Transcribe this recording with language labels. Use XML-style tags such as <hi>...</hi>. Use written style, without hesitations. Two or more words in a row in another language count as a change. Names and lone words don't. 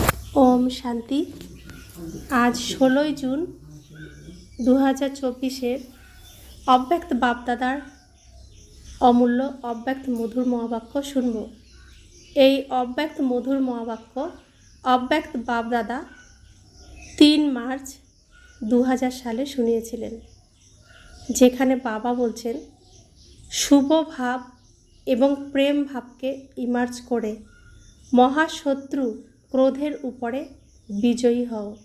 <hi>ओम शांति।</hi> <bn>আজ 16 জুন 2024 অব্যক্ত বাপদাদার অমূল্য অব্যক্ত মধুর মহাবাক্য শুনব। এই অব্যক্ত মধুর মহাবাক্য অব্যক্ত বাপদাদা 3 মার্চ 2000 সালে শুনিয়েছিলেন, যেখানে বাবা বলছেন শুভ ভাব এবং প্রেম ভাবকে ইমার্জ করে মহাশত্রু ক্রোধের উপরে বিজয়ী হও।</bn>